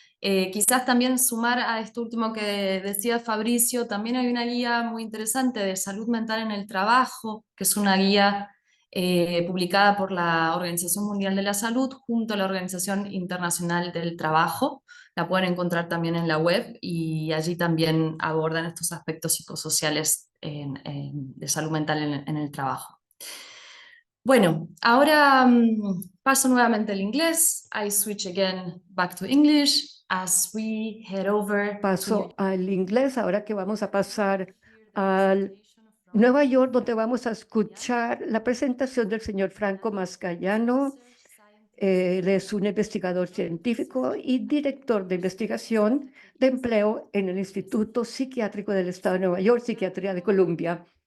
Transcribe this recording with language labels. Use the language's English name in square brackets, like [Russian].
[Spanish] Quizás también sumar a esto último que decía Fabricio, también hay una guía muy interesante de salud mental en el trabajo, que es una guía publicada por la Organización Mundial de la Salud junto a la Organización Internacional del Trabajo. La pueden encontrar también en la web y allí también abordan estos aspectos psicosociales de salud mental en el trabajo. Bueno, ahora paso nuevamente al inglés. [English] I switch again back to English as we head over [Spanish] Paso al inglés, ahora que vamos a pasar al Nueva York, donde vamos a escuchar la presentación del señor Franco Mascayano. Él es un investigador científico y director de investigación de empleo en el Instituto Psiquiátrico del Estado de Nueva York, Psiquiatría de Columbia.